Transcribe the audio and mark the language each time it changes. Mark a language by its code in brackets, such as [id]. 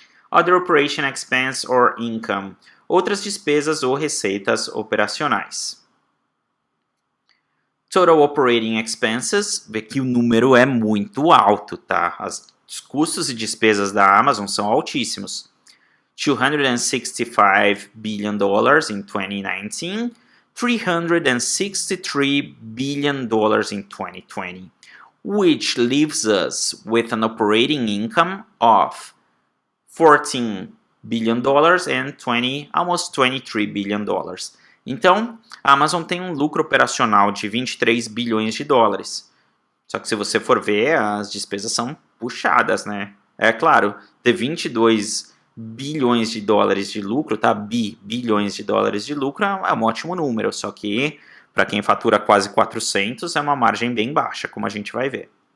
[en] Other Operation Expense or Income, [pt] outras despesas ou receitas operacionais. [en] Total Operating Expenses, [pt] vê que o número é muito alto, tá? Os custos e despesas da Amazon são altíssimos. [en] $265 billion in 2019, $363 billion in 2020, which leaves us with an operating income of $14 billion and almost $23 billion. [pt] Então, a Amazon tem um lucro operacional de 23 bilhões de dólares. Só que se você for ver, as despesas são puxadas, né? É claro, ter 22 bilhões de dólares de lucro, tá? Bilhões de dólares de lucro é um ótimo número, só que para quem fatura quase 400 é uma margem bem baixa, como a gente vai ver.